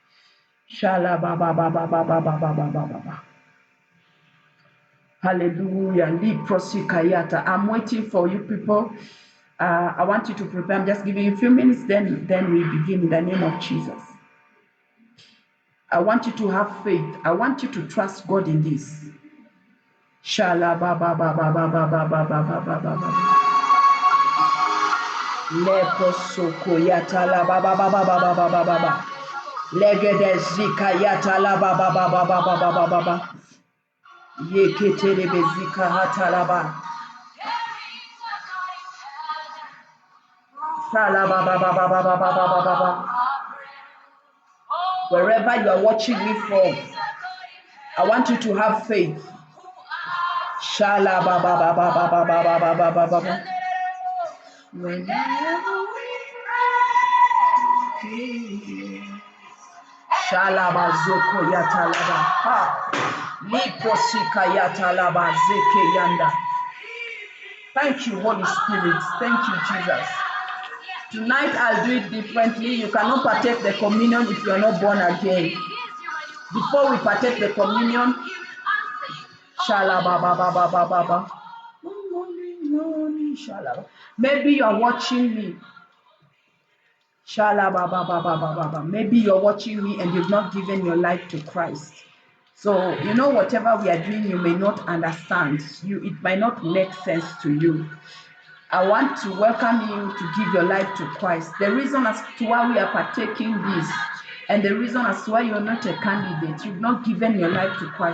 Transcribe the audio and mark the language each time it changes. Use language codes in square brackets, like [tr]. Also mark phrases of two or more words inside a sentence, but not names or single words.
[en] Hallelujah. I'm waiting for you people. I want you to prepare. I'm just giving you a few minutes, then we begin in the name of Jesus. I want you to have faith. I want you to trust God in this. Shala ba ba ba ba ba ba ba ba ba ba ba ba. Lepo soko yata la ba ba ba ba ba ba ba ba ba ba. Legede zika yata la ba ba ba ba ba ba ba ba ba ba. Yekete de bezika hata la ba. Shala ba ba ba ba ba ba ba ba ba ba ba. Wherever you are watching me from, I want you to have faith. Shala ba ba ba ba ba ba ba ba ba ba ba ba. Whenever we pray, Shala ba zoko yatalaba. Lipo sika yatalaba zeke yanda. Thank you, Holy Spirit. Thank you, Jesus. Tonight I'll do it differently. You cannot partake the communion if you are not born again. Before we partake the communion, Shala ba ba ba ba ba ba ba. Maybe you are watching me. Shala ba ba ba ba ba ba ba. Maybe you're watching me and you've not given your life to Christ. So whatever we are doing, you may not understand. It might not make sense to you. I want to welcome you to give your life to Christ. The reason as to why we are partaking this, and the reason as to why you're not a candidate, you've not given your life to Christ.